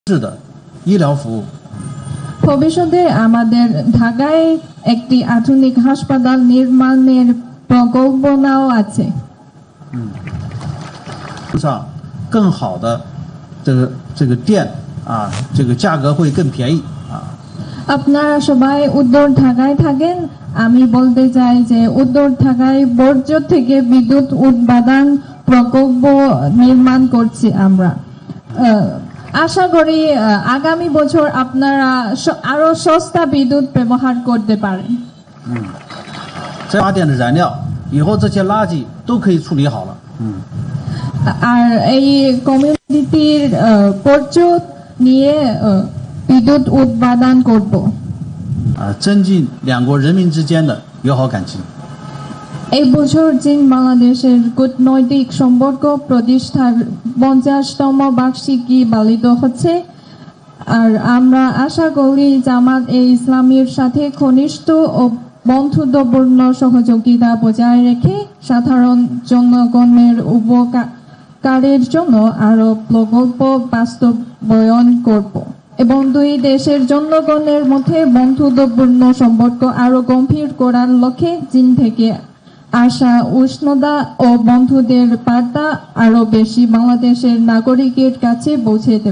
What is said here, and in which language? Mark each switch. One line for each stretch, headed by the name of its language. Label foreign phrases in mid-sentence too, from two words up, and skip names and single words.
Chinese: 质的医疗服务。
Bangla: ভবিষ্যতে আমাদের ঢাকায় একটি আধুনিক হাসপাতাল নির্মাণের পরিকল্পনাও আছে।
Chinese: 上更好的这个店啊，这个价格会更便宜啊。
Bangla: আপনারা সবাই উত্তর ঢাকায় থাকেন, আমি বলতে চাই যে উত্তর ঢাকায় বর্জ্য থেকে বিদ্যুৎ উৎপাদন প্রকল্প নির্মাণ করছি আমরা। আশা করি আগামী বছর আপনারা আরো সস্তা বিদ্যুৎ ব্যবহার করতে পারেন।
Chinese: 这发电的燃料以后这些垃圾都可以处理好了。
Bangla: আর এই কমিউনিটির বর্জ্য নিয়ে বিদ্যুৎ উৎপাদন করব।
Chinese: 增进两国人民之间的友好感情。
Bangla: এই বছর চীন বাংলাদেশের কূটনৈতিক সম্পর্ক প্রতিষ্ঠার 50তম বার্ষিকী পালিত হচ্ছে, আর আমরা আশা করি জামাত ইসলামীর সাথে ঘনিষ্ঠ ও বন্ধুত্বপূর্ণ সহযোগিতা বজায় রেখে সাধারণ জনগণের উপকারের জন্য আরো প্রকল্প বাস্তবায়ন করব এবং দুই দেশের জনগণের মধ্যে বন্ধুত্বপূর্ণ সম্পর্ক আরো গভীর করার লক্ষ্যে চীন থেকে আসা উষ্ণতা ও বন্ধুদের বার্তা আরো বেশি বাংলাদেশের নাগরিকের কাছে পৌঁছে দেব।